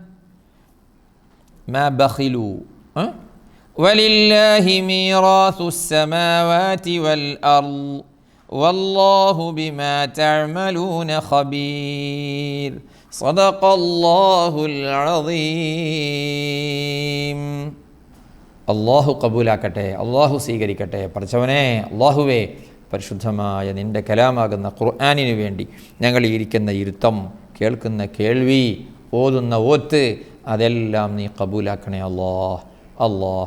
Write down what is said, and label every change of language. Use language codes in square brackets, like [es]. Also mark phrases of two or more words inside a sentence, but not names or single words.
[ar] ما بخلوا ولله ميراث السماوات والأرض والله بما تعملون خبير. صدق الله العظيم. [ml] അള്ളാഹു കബൂലാക്കട്ടെ, അള്ളാഹു സ്വീകരിക്കട്ടെ. പഠിച്ചവനെ അള്ളാഹുവേ, പരിശുദ്ധമായ നിൻ്റെ കലാമാകുന്ന ഖുർആനിനു വേണ്ടി ഞങ്ങൾ ഇരിക്കുന്ന ഇരുത്തം, കേൾക്കുന്ന കേൾവി, ഓതുന്ന ഓത്ത്, അതെല്ലാം നീ കബൂലാക്കണേ അല്ലാഹ്.